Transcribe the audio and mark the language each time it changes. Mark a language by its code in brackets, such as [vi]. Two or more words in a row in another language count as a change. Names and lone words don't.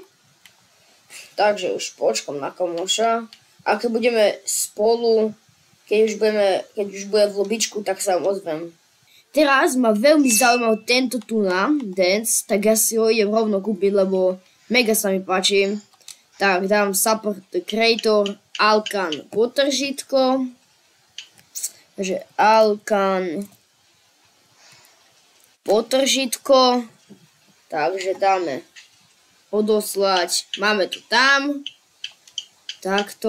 [sk] Takže už počkam na kamoša. A keď budeme spolu, keď už bude v lobičku, tak sa vám ozvem. Teraz ma veľmi zaujímal tento tu na dance, tak ja si ho idem rovno kúpiť, lebo mega sa mi páči. Tak dám [en] support the creator, [sk] Alkan potržítko. Takže Alkan potržítko. Takže dáme odoslať. Máme to tam. Takto.